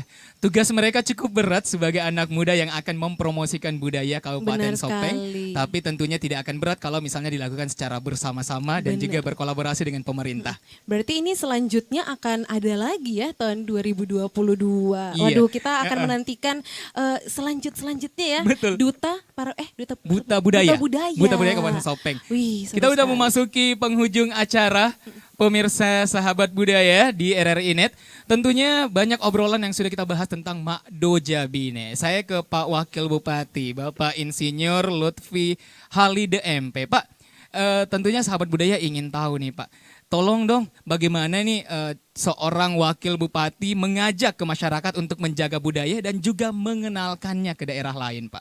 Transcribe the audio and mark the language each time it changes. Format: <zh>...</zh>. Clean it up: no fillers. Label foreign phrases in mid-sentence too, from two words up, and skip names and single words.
<id>Tugas mereka cukup berat sebagai anak muda yang akan mempromosikan budaya Kabupaten Benar Sopeng. sekali. Tapi tentunya tidak akan berat kalau misalnya dilakukan secara bersama-sama dan Benar. juga berkolaborasi dengan pemerintah. Berarti ini selanjutnya akan ada lagi ya tahun 2022. Iya. Waduh, kita akan menantikan selanjutnya ya. Betul. Duta Buta budaya. Budaya. Buta budaya Kabupaten Sopeng. Wih, seru Kita udah sekali. memasuki penghujung acara. Pemirsa sahabat budaya di RRI Net, tentunya banyak obrolan yang sudah kita bahas tentang Mak Doja Bine. Saya ke Pak Wakil Bupati, Bapak Insinyur Lutfi Halide MP. Pak, tentunya sahabat budaya ingin tahu nih Pak, tolong dong bagaimana nih seorang Wakil Bupati mengajak ke masyarakat untuk menjaga budaya dan juga mengenalkannya ke daerah lain Pak.</id>